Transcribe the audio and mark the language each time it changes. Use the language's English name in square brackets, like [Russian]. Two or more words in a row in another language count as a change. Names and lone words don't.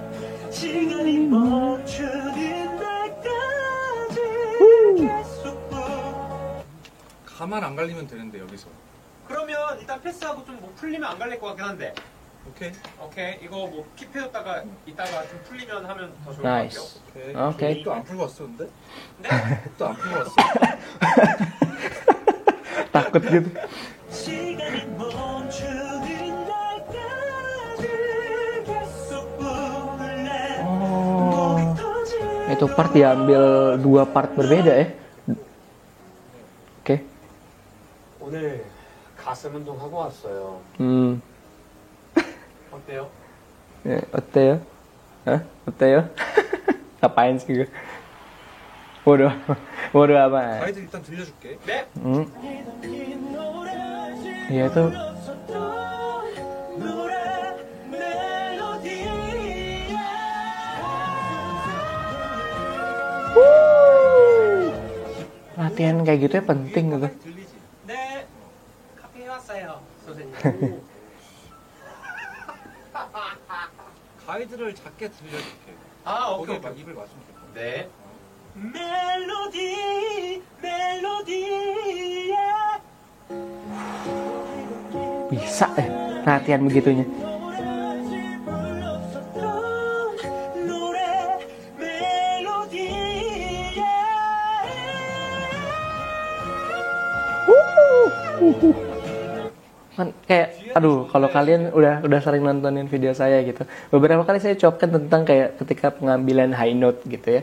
[Korean] 시간이 멈추는 날까지 계속 가만 안 갈리면 되는데 여기서. 그러면 일단 패스하고 좀 뭐 풀리면 안 갈릴 것 같긴 한데. 오케이. 오케이. 이거 뭐 킵해뒀다가 이따가 좀 풀리면 하면 더 좋을 나이스. 것 같아요. 오케이. 또 안 풀고 왔어 근데? 네? 또 안 풀고 왔어. [Indonesian] Takut gitu. [Korean] 시간이 멈추는 날까지 계속 [Indonesian] Itu part diambil 2 part berbeda ya. Oke. [Korean] 오늘 가슴 운동하고 왔어요. 어때요? 어때요? Hah? 어때요? [Indonesian] Ngapain sih gue? Waduh, waduh apa? [Korean] 가이드 일단 들려줄게. 네. [Indonesian] Iya tuh. Latihan kayak gitu ya penting gitu. [Korean] 들리지? 네. 카페 해왔어요, 선생님. 가이드를 작게 들려줄게. 아, 거기에 오케이. 막 입을 맞추면 돼. 네. 멜로디, 멜로디야. [Indonesian] Bisa latihan begitunya. Kan kayak aduh kalau kalian udah sering nontonin video saya gitu, beberapa kali saya copkan tentang kayak ketika pengambilan [English] high note [Indonesian] gitu ya.